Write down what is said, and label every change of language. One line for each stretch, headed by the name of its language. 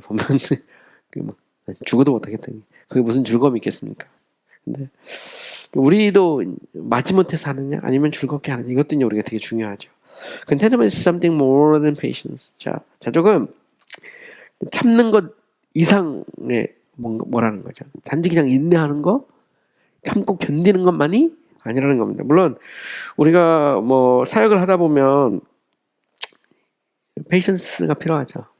Korean: 보면 죽어도 못하겠다. 그게 무슨 즐거움이 있겠습니까? 근데 우리도 마지못해서 하느냐 아니면 즐겁게 하느냐, 이것도 이제 우리가 되게 중요하죠.
English: Contentment is something more than patience.
Korean: 자, 자족은 참는 것 이상의 뭐라는 거죠. 단지 그냥 인내하는 거, 참고 견디는 것만이 아니라는 겁니다. 물론 우리가 뭐 사역을 하다 보면 페이션스가 필요하죠.